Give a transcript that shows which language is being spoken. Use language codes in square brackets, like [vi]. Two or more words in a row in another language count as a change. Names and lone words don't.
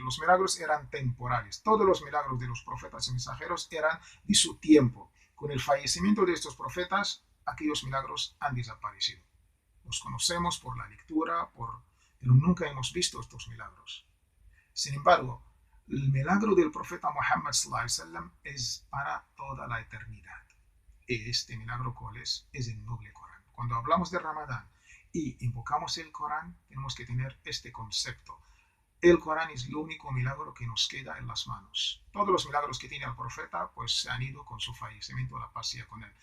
[es] Los milagros eran temporales. Todos los milagros de los profetas y mensajeros eran de su tiempo. Con el fallecimiento de estos profetas, aquellos milagros han desaparecido. Los conocemos por la lectura, pero nunca hemos visto estos milagros. Sin embargo, el milagro del profeta Muhammad [ar] صلى الله عليه وسلم [es] es para toda la eternidad. Este milagro, ¿cuál es? Es el noble Corán. Cuando hablamos de Ramadán y invocamos el Corán, tenemos que tener este concepto. El Corán es el único milagro que nos queda en las manos. Todos los milagros que tiene el profeta, pues se han ido con su fallecimiento, la paz sea con él.